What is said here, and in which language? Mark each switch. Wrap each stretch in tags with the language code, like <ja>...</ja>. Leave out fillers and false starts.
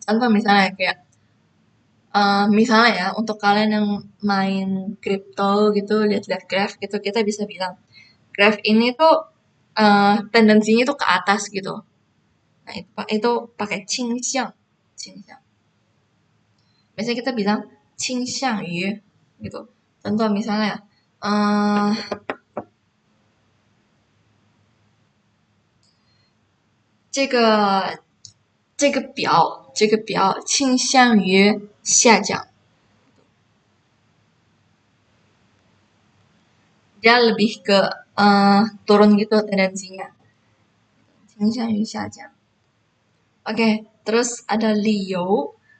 <id>Contoh misalnya kayak misalnya ya, untuk kalian yang main kripto gitu, lihat-lihat graph gitu, kita bisa bilang graph ini tuh tendensinya tuh ke atas gitu. Nah, itu pakai 倾向. Biasanya kita bilang 倾向于 gitu. Contoh misalnya</id> <zh>这个表倾向于下降.</zh> <id>Dia lebih ke turun gitu tendensinya.</id> <zh>倾向于下降.</zh> <id>Oke, terus ada 理由.</id>